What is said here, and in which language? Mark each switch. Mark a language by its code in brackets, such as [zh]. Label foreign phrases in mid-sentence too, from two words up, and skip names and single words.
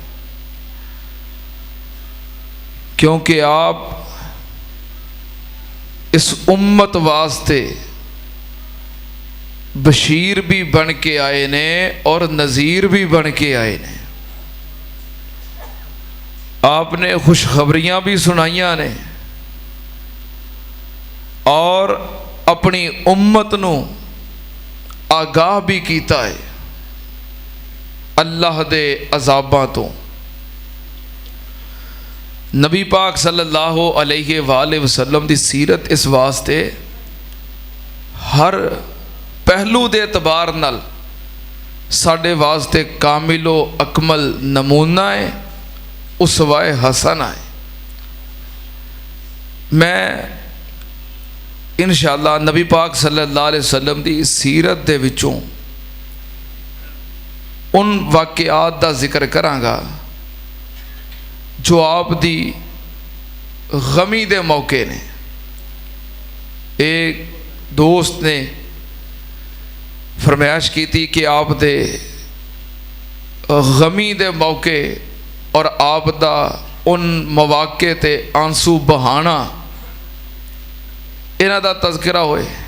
[pa] کیونکہ آپ اس امت واسطے بشیر بھی بن کے آئے نے اور نذیر بھی بن کے آئے نے. آپ نے خوشخبریاں بھی سنائیاں نے اور اپنی امت نوں آگاہ بھی کیتا ہے اللہ دے عذاباں توں. نبی پاک [ar] صلى الله عليه وسلم [pa] دی سیرت اس واسطے ہر پہلو دے اعتبار نال ساڈے واسطے کامل و اکمل نمونہ ہے، اسوۂ حسنہ ہے. میں ان شاء اللہ نبی پاک [ar] صلى الله عليه وسلم [pa] دی سیرت دے وچوں ان واقعات دا ذکر کراں گا جو آپ دی غمی دے موقعے نے. ایک دوست نے فرمائش کی تھی کہ آپ دے غمی دے موقعے اور آپ دا ان موقعے تے آنسو بہانا انہاں دا تذکرہ ہووے.